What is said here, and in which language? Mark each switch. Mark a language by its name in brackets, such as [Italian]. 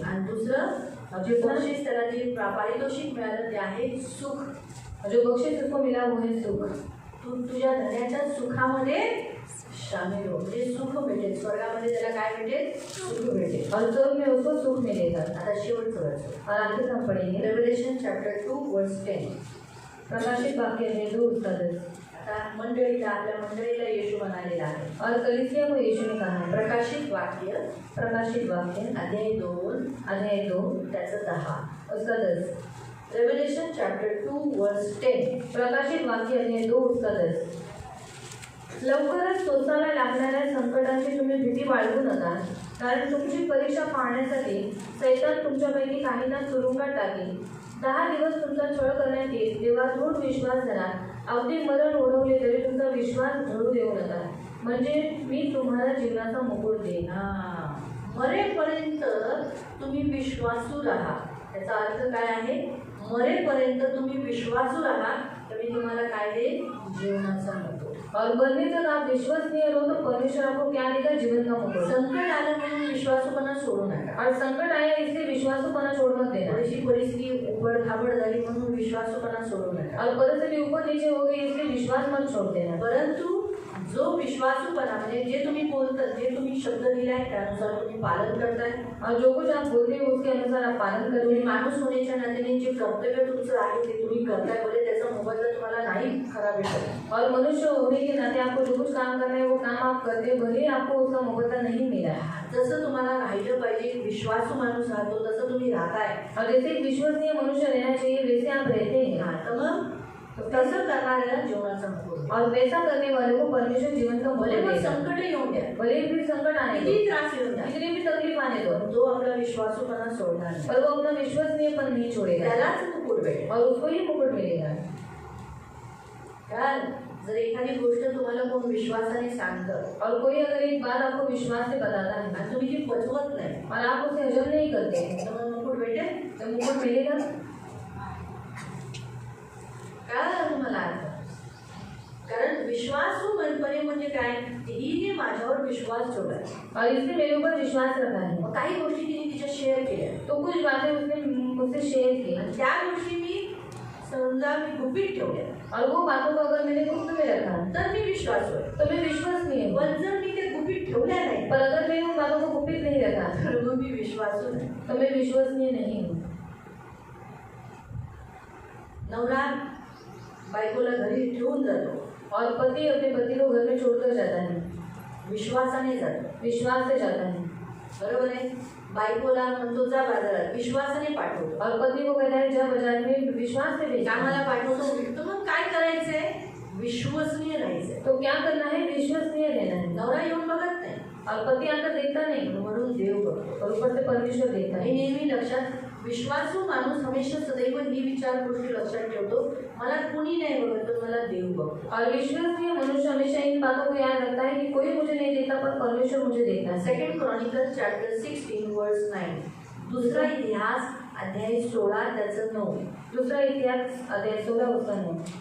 [Marathi] आणि दुसरं जे बक्षीस त्याला जे पारितोषिक मिळालं ते आहे सुख. [Hindi] जो बक्षीस उसको मिला वो है सुख. [Marathi] तू तुझ्या धन्याच्या सुखामध्ये शामिल हो, म्हणजे सुख भेटेल. स्वर्गामध्ये त्याला काय भेटेल? सुख भेटेल. [Hindi] और स्वर्ग में उसको सुख मिलेगा. [Marathi] आता शेवटचं वर्ष. [Hindi] और आखिर हम पढ़ेंगे [English] Revelation chapter 2 verse 10. [Hindi] प्रकाशित वाक्य है 2 उसका 10. [Marathi] आता मंडळीला, आपल्या मंडळीला येशू म्हणालेला आहे. [Hindi] और कलीसिया को यीशु ने कहा है. [Marathi] प्रकाशित वाक्य अध्याय 2 त्याचं 10 [Hindi] उसका 10. [English] Revelation chapter 2 verse 10. [Hindi] प्रकाशित वाक्य अध्याय 2 उसका 10. [Marathi] लवकरच सोसाव्या लागणाऱ्या संकटांची तुम्ही भीती बाळगू नका, कारण तुमची परीक्षा पाहण्यासाठी सैतान तुमच्यापैकी काहींना तुरुंगात टाकेल. 10 दिवस तुमचा छळ करण्यात येईल, तेव्हा दृढ विश्वास धरा. अगदी मरण ओढवले तरी तुमचा विश्वास ढळू देऊ नका, म्हणजे मी तुम्हाला जीवनाचा मुकुट देईन. मरेपर्यंत तुम्ही विश्वासू राहा. त्याचा अर्थ काय आहे? मरेपर्यंत तुम्ही विश्वासू राहा तर मी तुम्हाला काय देईन? जीवनाचा मतो. [Hindi] और मरने तक आप विश्वसनीय रहो तो परमेश्वर आपको क्या देगा? जीवन का मौका. [Marathi] संकट आलं म्हणून विश्वासूपणा सोडू नका. [Hindi] और संकट आया इसलिए विश्वासूपणा छोड़ मत देना. [Marathi] थोडीशी परिस्थिती उबड-खाबड झाली म्हणून विश्वासूपणा सोडू नका. [Hindi] और परिस्थिति ऊपर नीचे हो गई इसलिए विश्वास मत छोड़ देना. [Marathi] परंतु जो विश्वासूपणा म्हणजे जे तुम्ही बोलतात, जे तुम्ही शब्द दिलाय त्यानुसार तुम्ही पालन करताय. [Hindi] और जो कुछ आप बोलते हो उसके अनुसार आप पालन [Marathi] तुम्ही [Hindi] करोगे. [Marathi] माणूस होण्याच्या नात्याने जे कर्तव्य तुमचं आहे ते तुम्ही करताय बोले त्याचा मोबदला तुम्हाला नाही खरा भेटत. [Hindi] और मनुष्य होने के नाते आपको जो कुछ काम करना है वो काम आप करते हो, भले आपको उसका मुआवजा नहीं मिला. [Marathi] जसं तुम्हाला राहिलं पाहिजे, विश्वासू माणूस राहतो तसं तुम्ही राहताय. [Hindi] और जैसे एक विश्वसनीय मनुष्य रहना चाहिए वैसे आप रहते हैं. [Marathi] तर मग तसं करणाऱ्याला जीवनाचा मतो. [Hindi] और वैसा करने वाले को परमेश्वर जीवन का भले मौका [Marathi] मग [Hindi] देगा. [Marathi] संकट येऊन द्या, [Hindi] भले ही फिर संकट आने दो, [Marathi] किती त्रास येऊन द्या, [Hindi] कितनी भी तकलीफ आने दो, [Marathi] तो आपला विश्वासूपणा सोडणार नाही. [Hindi] पर वो अपना विश्वसनीयपन नहीं छोड़ेगा. [Marathi] त्यालाच मुकुट भेटेल. [Hindi] और उसको ही मुकुट मिलेगा. [Marathi] कारण जर एखादी गोष्ट तुम्हाला कोण विश्वासाने सांगतं [Hindi] और कोई अगर एक बात आपको विश्वास से बताता है [Marathi] आणि तुम्ही ती पचवत नाही [Hindi] और आप उसे हजम नहीं करते [Marathi] तर मग मुकुट भेटेल. [Hindi] तो मुकुट मिलेगा. [Marathi] कळालं तुम्हाला अर्थ? कारण विश्वासू मनपणे म्हणजे काय? हिने माझ्यावर विश्वास ठेवलाय. [Hindi] और इसने मेरे ऊपर विश्वास रखा है. [Marathi] मग काही गोष्टी तिने तिच्या शेअर केल्या [Hindi] तो कुछ बातें उसने मुझसे शेयर की [Marathi] आणि त्या गोष्टी मी समजा मी गुपित ठेवल्या [Hindi] और वो बातों को अगर मैंने गुप्त में रखा [Marathi] तर मी विश्वासू आहे. [Hindi] तो मैं विश्वसनीय हूँ. [Marathi] पण जर मी ते गुपित ठेवल्या नाही [Hindi] पर अगर मैंने उन बातों को गुप्त नहीं रखा [Marathi] तर मग मी विश्वासू नाही. [Hindi] तो मैं विश्वसनीय नहीं हूँ. [Marathi] नवरा बायकोला घरी ठेवून जातो, [Hindi] और पति अपने पति को घर में छोड़कर जाता है, [Marathi] विश्वासाने जातो. [Hindi] विश्वास से जाता है. [Marathi] बरोबर आहे. बायकोला म्हणतो जा बाजारात, विश्वासाने पाठवतो. [Hindi] और पति को कहता है जा बाजार में, विश्वास से भेजना. [Marathi] कामाला पाठवतो. तर मग काय करायचंय? विश्वसनीय राहायचंय. [Hindi] तो क्या करना है? विश्वसनीय रहना है. [Marathi] नवरा येऊन बघत नाही [Hindi] और पति आकर देखता नहीं [Marathi] म्हणून देव बघतो. [Hindi] और ऊपर से परमेश्वर देखता [Marathi] हे [Hindi] है. [Marathi] नेहमी लक्षात. विश्वासू माणूस हमेशा सदैव ही विचार गोष्टी लक्षात ठेवतो, मला कुणी नाही बघत पण मला देव बघतो. [Hindi] और विश्वसनीय मनुष्य हमेशा इन बातों को याद रखता है कि कोई मुझे नहीं देखता पर परमेश्वर मुझे देखता है. [English] 2 Chronicles chapter 16 verse 9. [Marathi] दुसरा इतिहास अध्याय 16 त्याचं 9. [Hindi] दूसरा इतिहास अध्याय 16 उसका 9.